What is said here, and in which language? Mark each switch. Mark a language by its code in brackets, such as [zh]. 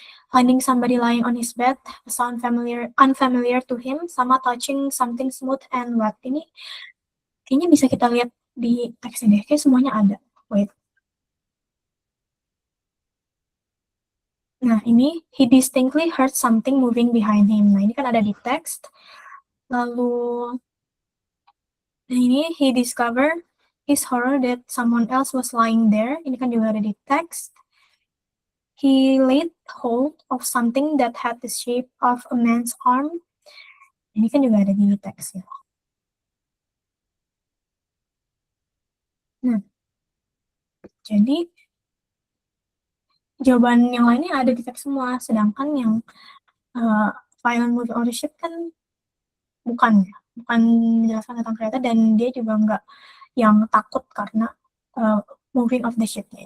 [en] Finding somebody lying on his bed, a sound unfamiliar to him, sama touching something smooth and wet. [id] Ini kayaknya bisa kita lihat di teksnya deh, kayak semuanya ada. [en] Wait. [id] Nah, ini [en] he distinctly heard something moving behind him. [id] Nah, ini kan ada di teks. Lalu, nah ini [en] he discovered his horror that someone else was lying there. [id] Ini kan juga ada di teks. [en] He laid hold of something that had the shape of a man's arm. [id] Ini kan juga ada di teks ya. Nah, jadi jawaban yang lainnya ada di teks semua, sedangkan yang [en] violent moving on the ship [id] kan bukan menjelaskan tentang kereta, dan dia juga nggak yang takut karena [en] moving of the ship- [id] nya.